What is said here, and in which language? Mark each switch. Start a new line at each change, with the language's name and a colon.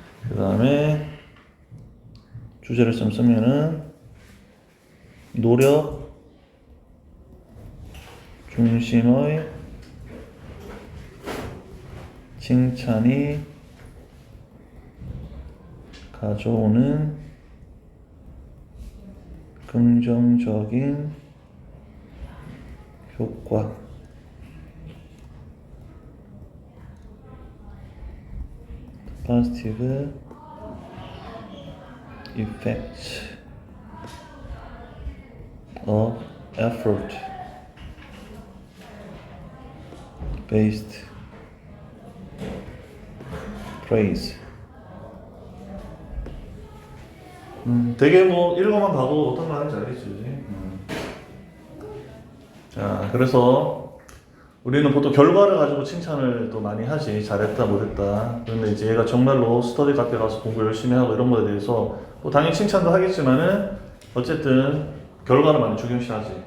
Korean: 그 다음에 주제를 좀 쓰면은 노력 중심의 칭찬이 가져오는 긍정적인 효과.
English: Positive effect of effort based praise.
Korean: 되게 뭐 읽어만 봐도 어떤 말인지 알겠지. 자, 그래서 우리는 보통 결과를 가지고 칭찬을 또 많이 하지. 잘했다, 못했다. 그런데 이제 얘가 정말로 스터디 카페 가서 공부 열심히 하고 이런 거에 대해서 뭐 당연히 칭찬도 하겠지만은 어쨌든 결과를 많이 중요시하지.